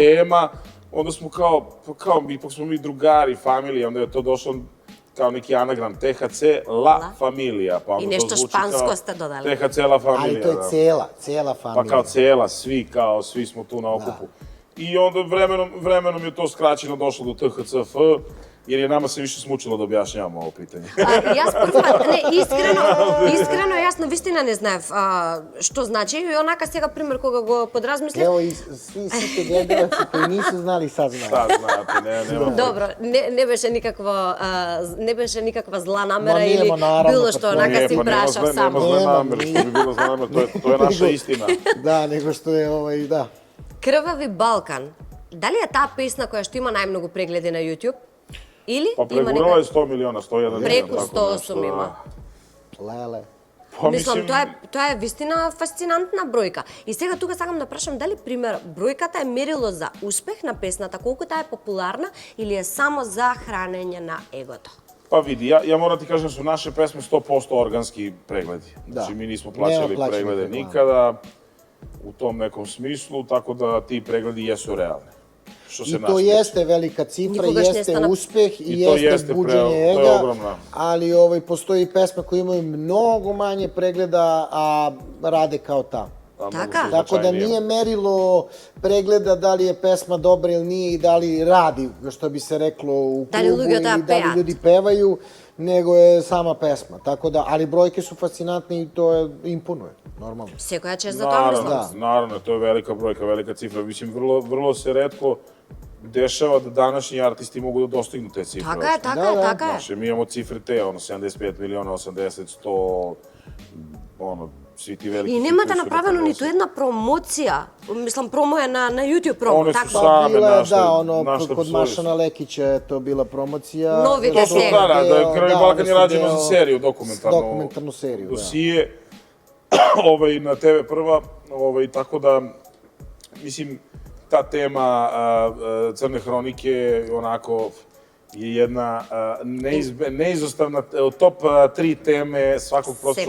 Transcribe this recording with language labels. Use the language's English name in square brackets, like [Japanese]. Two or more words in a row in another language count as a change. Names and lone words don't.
[Serbian] tema, onda smo ipak smo mi drugari, familija, onda je to došlo kao neki anagram THC La Familia. Pa onda I to nešto zvuči špansko kao ste dodali. THC La Familia, Ali to je da. cela Pa familija. kao cela, svi smo tu na okupu. I onda vremenom je to skraćeno došlo do THCF, jer je nama se više smučilo da objašnjavamo ovo pitanje. [Macedonian] Јас првпат, не, искрено, јас навистина не знаев што значи и онака сега пример кога го подразмислив. [Serbian] Evo i svi gledalci koji nisu znali sad znaju. Sad znate, nema... [Macedonian] Добро, не беше никаква зла намера Ма или [Serbian] нема, наравно, [Macedonian] било што како онака си прашав [Serbian] Nema [Macedonian] само. [Serbian] zle Nema, namere, što bi bilo zle namere, to je naša istina. Da, nego što je da. [Macedonian] Крвави Балкан. Дали е таа песна која што има најмногу прегледи на YouTube? Или [Serbian] Pa [Macedonian] има [Serbian] pregurala je [Macedonian] нека [Serbian] 100 miliona, 101 miliona. [Macedonian] преку [Serbian] tako [Macedonian] 108 [Serbian] nešto, da. [Macedonian] има? Lele. [Serbian] Pa [Macedonian] Мислам, тоа е вистина фасцинантна бројка. И сега тука сакам да прашам дали пример бројката е мерило за успех на песната, колку таа е популарна или е само за хранење на егото? [Serbian] Pa vidi, ja moram ti kažem da su naše pesme 100% organski pregledi. Znači, mi nismo plaćali Nema plaćenih preglede reklama. nikada u tom nekom smislu, tako da ti pregledi jesu realni. Što se I nas to tiče. jeste velika cifra, [Macedonian] Nikogaš ne [Serbian] jeste stana- uspeh i I to jeste jeste buđenje to je ega, ogromno. ali postoji pesme koje imaju mnogo manje pregleda, a rade kao ta. A, mnogo [Macedonian] Taka? [Serbian] su Tako da značajnije. nije merilo pregleda da li je pesma dobra ili nije i da li radi, što bi se reklo u klubu, Da li ljudi ili da da li [Macedonian] pejat? [Serbian] ljudi pevaju, nego je sama pesma. Tako da, ali brojke su fascinantne i to imponuje, normalno. [Macedonian] Секоја чест за тоа мислам. [Serbian] Naravno, to je velika brojka, velika cifra. Mislim, vrlo se retko dešava da današnji artisti mogu da dostignu te cifre. [Macedonian] Така е, така е, Да, да. така е. [Serbian] Znači, mi imamo cifre te, 75 miliona, 80, 100, svi ti veliki... [Macedonian] И немате [Serbian] hitovi su [Macedonian] направено [Serbian] nekad [Macedonian] ниту една промоција, мислам промоја на YouTube промо, [Serbian] One su [Macedonian] така? [Serbian] same Bila je, našle- da, našle kod psovi. Mašana Lekića je to bila promocija. Novi To su, Seriju. da, Krvavi Balkan je oni su rađeno za deo- seriju, dokumentarnu. Dokumentarnu seriju, da. Dosije, na TV Prva, tako da, mislim, ta tema Crne hronike, onako, je jedna neizostavna top 3 teme svakog prostornog